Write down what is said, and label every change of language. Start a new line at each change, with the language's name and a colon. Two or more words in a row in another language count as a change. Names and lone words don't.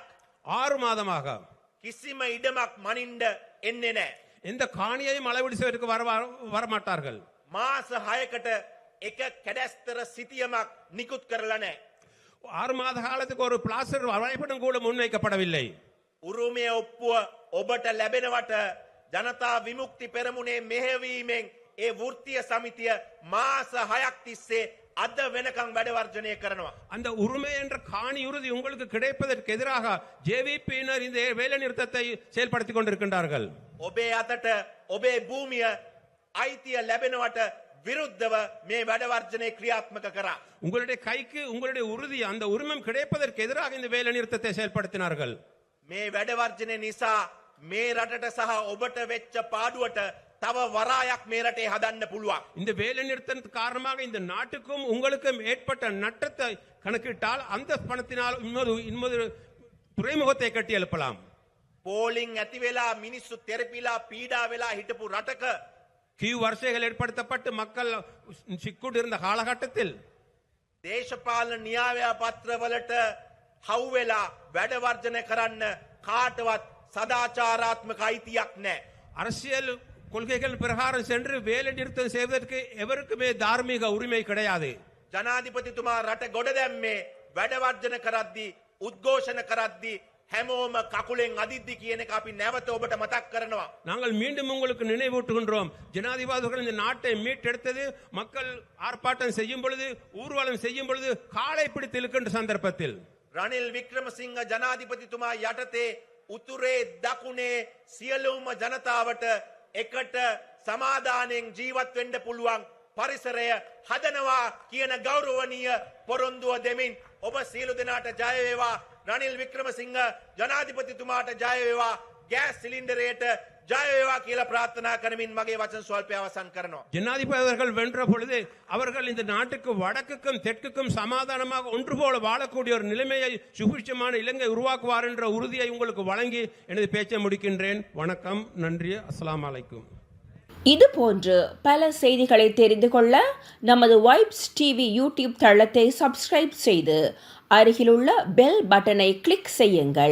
Tamil: 6 மாதமாக
Sinhala: කිසිම ඉඩමක් මනින්ඩ එන්නේ නැහැ.
Tamil: எந்த காணியையும் அளவீடு செய்வதற்கு வரமாட்டார்கள்.
Sinhala: මාස 6කට එක කැඩස්තර සිතියමක් නිකුත් කරලා නැහැ.
Tamil: 6 மாத காலத்துக்கு ஒரு பிளாஸ்டர் வரைபடம் கூட முன்வைக்கப்படவில்லை.
Sinhala: උරුමය ඔප්පුව ඔබට ලැබෙනවට ජනතා විමුක්ති පෙරමුණේ මෙහෙවීමෙන් ඒ වෘත්තීය සමිතිය මාස 6ක් තිස්සේ අද වෙනකන් වැඩ වර්ජනය කරනවා.
Tamil: அந்த உரிமை என்ற காணி உறுதி உங்களுக்கு கிடைப்பதற்கு எதிராக ஜேவிபியினர் இந்த வேலை நிறுத்தத்தை செயல்படுத்திக் கொண்டிருக்கின்றார்கள்.
Sinhala: ඔබේ අතට ඔබේ භූමිය අයිතිය ලැබෙනවට විරුද්ධව මේ වැඩ වර්ජනය ක්‍රියාත්මක කරා.
Tamil: உங்களுடைய கைக்கு உங்களுடைய உறுதி அந்த உரிமம் கிடைப்பதற்கு எதிராக இந்த வேலை நிறுத்தத்தை செயல்படுத்தினார்கள்.
Sinhala: මේ වැඩ වර්ජනය නිසා මේ රටට සහ ඔබට වෙච්ච පාඩුවට තව වරායක් මේ රටේ හදන්න පුළුවන්.
Tamil: இந்த வேலை நிறுத்தத்தின் காரணமாக இந்த நாட்டுக்கும் உங்களுக்கும் ஏற்பட்ட நட்டத்தை கணக்கிட்டால் அந்த பணத்தினால் இன்னொரு துறைமுகத்தை கட்டி எழுப்பலாம்.
Sinhala: පෝලිං ඇති වෙලා මිනිස්සු තෙරපිලා පීඩා වෙලා හිටපු රටක
Tamil: கியூ வரிசைகள் ஏற்படுத்தப்பட்டு மக்கள் சிக்குண்டிருந்த காலகட்டத்தில்
Sinhala: දේශපාලන න්‍යාය පත්‍රවලට හවු වෙලා වැඩ වර්ජනය කරන්න කාටවත් සදාචාරාත්මක අයිතියක් නැහැ.
Tamil: அரசியல் கொள்கைகள் பிரகாரம் சென்று வேலை நிறுத்தம் செய்வதற்கு எவருக்குமே தார்மீக உரிமை கிடையாது.
Sinhala: ජනාධිපතිතුමා රට ගොඩ දැම්මේ වැඩ වර්ජන කරද්දී උද්ඝෝෂණ කරද්දී හැමෝම කකුලෙන් අදිද්දි කියන එක අපි නැවත ඔබට මතක් කරනවා.
Tamil: நாங்கள் மீண்டும் உங்களுக்கு நினைவூட்டுகின்றோம். ஜனாதிபதிகள் இந்த நாட்டை மீட்டெடுத்தது மக்கள் ஆர்ப்பாட்டம் செய்யும் பொழுது, ஊர்வலம் செய்யும் பொழுது, காலை பிடித்து இழுக்கின்ற சந்தர்ப்பத்தில்
Sinhala: රනිල් වික්‍රමසිංහ ජනාධිපතිතුමා යටතේ උතුරේ දකුණේ සියලුම ජනතාවට එකට සමාදානයෙන් ජීවත් වෙන්න පුළුවන් පරිසරය හදනවා කියන ගෞරවනීය පොරොන්දුව දෙමින් ඔබ සියලු දෙනාට ජය වේවා. රනිල් වික්‍රමසිංහ ජනාධිපතිතුමාට ජය වේවා. ගෑස් සිලින්ඩරයට ජය වේවා කියලා ප්‍රාර්ථනා කරමින් මගේ වචන ස්වල්පය අවසන් කරනවා.
Tamil: ஜனாதிபதி அவர்கள் வென்ற பொழுது அவர்கள் இந்த நாட்டுக்கு வடக்குக்கும் தெற்குக்கும் சமாதானமாக ஒன்று போல வாழக்கூடிய ஒரு நிலைமையை சுபிட்சமான இலங்கை உருவாக்குவார் என்ற உறுதியை உங்களுக்கு வழங்கி எனது பேச்சை முடிக்கின்றேன். வணக்கம், நன்றி,
Arabic: السلام عليكم.
Tamil: இது போன்று பல செய்திகளை தெரிந்து கொள்ள நமது வைப்ஸ் டிவி யூடியூப் தளத்தை சப்ஸ்கிரைப் செய்து அருகிலுள்ள
English: bell button
Tamil: கிளிக் செய்யுங்கள்.